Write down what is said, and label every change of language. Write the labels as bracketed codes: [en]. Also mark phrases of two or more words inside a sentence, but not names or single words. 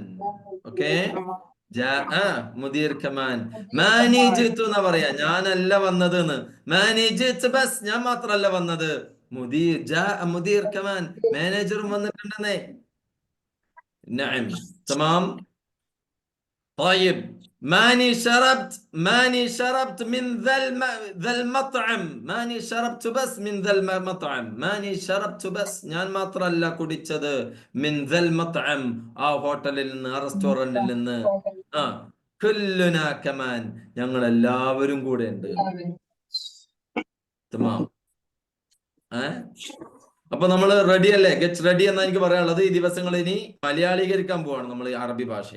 [ar] ഓക്കേ, جاء مدير كمان. ماني جئت [ml] എന്ന് പറയാ, ഞാനല്ല വന്നത് എന്ന്. [ar] ماني جئت بس, [ml] ഞാൻ മാത്രമല്ല വന്നത്. [ar] مدير جاء مدير كمان, [ml] മാനേജറും വന്നിട്ടുണ്ടെന്നേ. [ar] نعم. تمام. طيب ماني شربت من ذا المطعم. ماني شربت بس من ذا المطعم. ماني شربت بس, [ml] ഞാൻ മാത്രമല്ല കുടിച്ചത്. [ar] മിൻ ذا المطعم, [ml] ആ ഹോട്ടലിൽ നിന്ന്, ആ റെസ്റ്റോറന്റിൽ നിന്ന്. [ar] كلنا كمان, [ml] ഞങ്ങൾ എല്ലാവരും കൂടെ ഉണ്ട്. തമാം. അപ്പൊ നമ്മൾ റെഡി അല്ലേ? [en] get ready [ml] എന്നാ എനിക്ക് പറയാനുള്ളത്. ഈ ദിവസങ്ങൾ ഇനി മലയാളീകരിക്കാൻ പോവാണ് നമ്മൾ ഈ അറബി ഭാഷയെ.